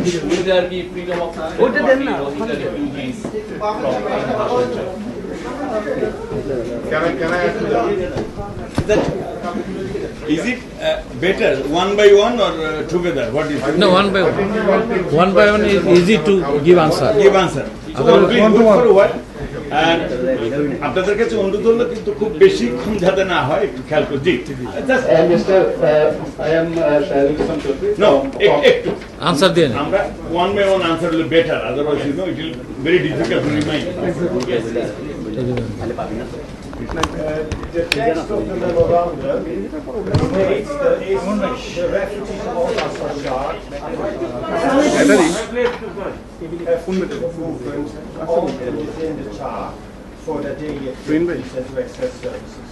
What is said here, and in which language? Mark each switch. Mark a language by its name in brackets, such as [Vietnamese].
[English] Will there be freedom of movement of the refugees from Bhasanchar? Can I add to that? Is it better one by one or together? What is it? No, one by one. One by one is easy to give answer. Give answer. So please wait for a while. [Bangla] And আপনাদের কাছে অনুরোধ হলো কিন্তু খুব বেশিক্ষণ যাতে না হয় একটু খেয়াল করে জি [English] Mr. I am Shahidul Chaudhary. [Bangla] No, একটু Answer দিন। [English] আমরা one by one answer will better. Otherwise, you know, it will very difficult to remind. The text of the memorandum states that if the refugees of Bhasanchar have freedom of movement on and within the Char for their daily activities and to access services.